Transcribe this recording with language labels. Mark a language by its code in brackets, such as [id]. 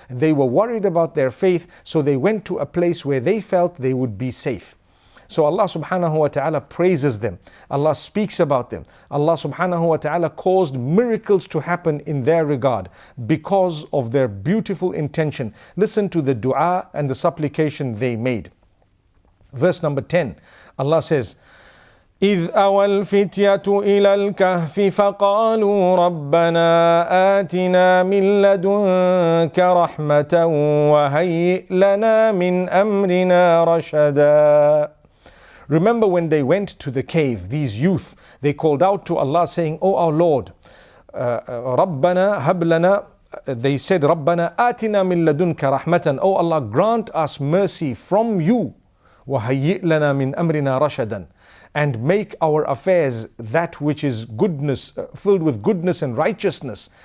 [en] They were worried about their faith, so they went to a place where they felt they would be safe. So Allah subhanahu wa ta'ala praises them. Allah speaks about them. Allah subhanahu wa ta'ala caused miracles to happen in their regard because of their beautiful intention. Listen to the dua and the supplication they made. Verse number 10, Allah says, [ar] إذ أوى الفتية إلى الكهف فقالوا ربنا آتنا من لدنك رحمة وهيئ لنا من أمرنا رشدا. [en] Remember when they went to the cave, these youth, they called out to Allah saying, Oh our Lord, [ar] ربنا هب لنا, [en] they said, [ar] ربنا آتنا من لدنك رحمة, [en] Oh Allah, grant us mercy from you, [ar] وهيئ لنا من أمرنا رشدا, [en] and make our affairs that which is goodness, filled with goodness and righteousness.